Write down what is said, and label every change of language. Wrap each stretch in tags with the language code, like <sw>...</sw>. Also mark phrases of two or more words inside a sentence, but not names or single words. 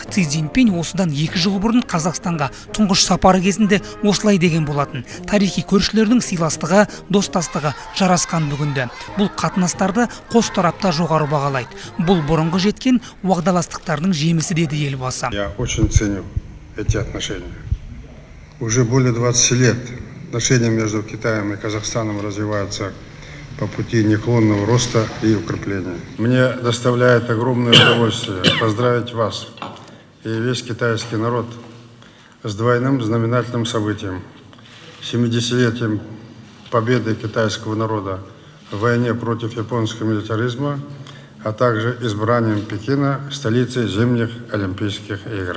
<kk>Си Цзиньпин осыдан 2 жыл бұрын Қазақстанға тұңғыш сапары кезінде осылай деген болатын. Тарихи көршілердің сыйластығы, достастығы жарасқан бүгінде. Бұл қатынастарды қос тарапта жоғары бағалайды. Бұл бұрынғы жеткен уағдаластықтардың жемісі, деді елбасы.</kk> <ru>Я очень ценю эти отношения. Уже более 20 лет отношения между Китаем и Казахстаном развиваются по пути неуклонного роста и укрепления. Мне доставляет огромное удовольствие поздравить вас и весь китайский народ с двойным знаменательным событием – 70-летием победы китайского народа в войне против японского милитаризма, а также избранием Пекина столицей зимних Олимпийских игр.</ru>